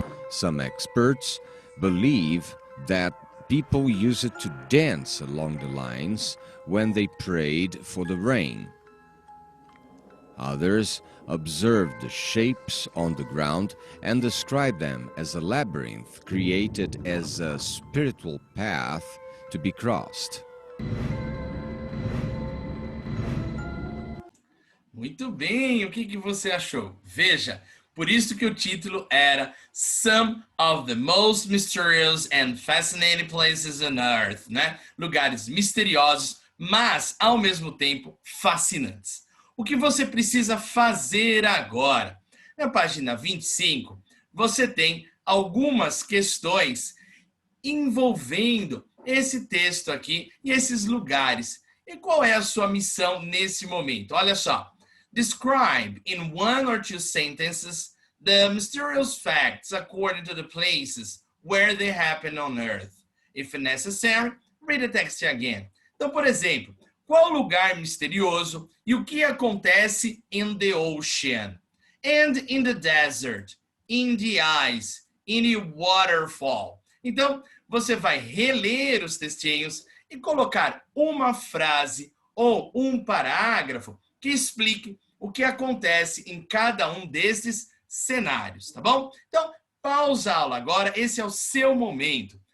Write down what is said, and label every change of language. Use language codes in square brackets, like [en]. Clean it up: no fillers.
[en] Some experts believe that people use it to dance along the lines when they prayed for the rain. Others observed the shapes on the ground and described them as a labyrinth created as a spiritual path to be crossed. [pt] Muito bem, o que você achou? Veja, por isso que o título era [en] Some of the Most Mysterious and Fascinating Places on Earth, [pt] né? Lugares misteriosos, mas ao mesmo tempo fascinantes. O que você precisa fazer agora? Na página 25, você tem algumas questões envolvendo esse texto aqui e esses lugares. E qual é a sua missão nesse momento? Olha só. [en] Describe in one or two sentences the mysterious facts according to the places where they happen on Earth. If necessary, read the text again. [pt] Então, por exemplo, qual lugar misterioso e o que acontece [en] in the ocean? And in the desert, in the ice, in a waterfall. [pt] Então, você vai reler os textinhos e colocar uma frase ou um parágrafo que explique o que acontece em cada um desses cenários, tá bom? Então, pausa a aula agora, esse é o seu momento.